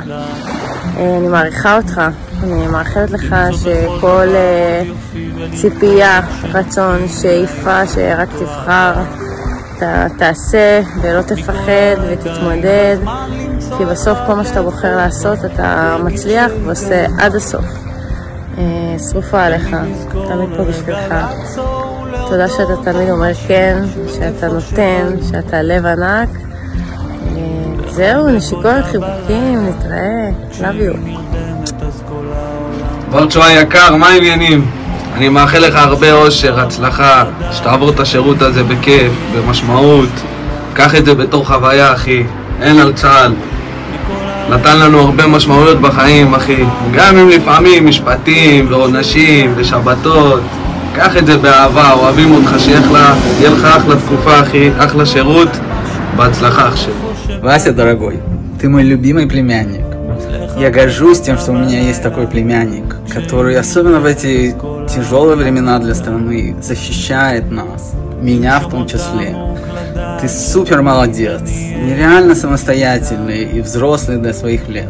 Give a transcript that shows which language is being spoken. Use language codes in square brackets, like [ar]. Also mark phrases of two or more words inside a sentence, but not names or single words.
[he] אני מעריכה אותך, אני מאחלת לך שכל ציפייה, רצון, שאיפה, שרק תבחר, אתה תעשה ולא תפחד ותתמודד, כי בסוף כל מה שאתה בוחר לעשות אתה מצליח ועושה עד הסוף. שרופה עליך, תמיד פה בשבילך. תודה שאתה תמיד אומר כן, שאתה נותן, שאתה לב ענק. זהו, נשיקות, חיבוקים, נתראה, [en] love you. [he] ברצ'ו היקר, מה העניינים? אני מאחל לך הרבה אושר, הצלחה, שתעבור את השירות הזה בכיף, במשמעות. קח את זה בתור חוויה, אחי. אין על צה"ל. נתן לנו הרבה משמעויות בחיים, אחי. גם אם לפעמים משפטים ועונשים ושבתות. קח את זה באהבה, אוהבים אותך, שיהיה לך אחלה תקופה, אחי, אחלה שירות. בהצלחה, אח שלי. [ru] Вася, дорогой, ты мой любимый племянник. Я горжусь тем, что у меня есть такой племянник, который, особенно в эти тяжелые времена для страны, защищает нас, меня в том числе. Ты супер молодец, нереально самостоятельный и взрослый для своих лет.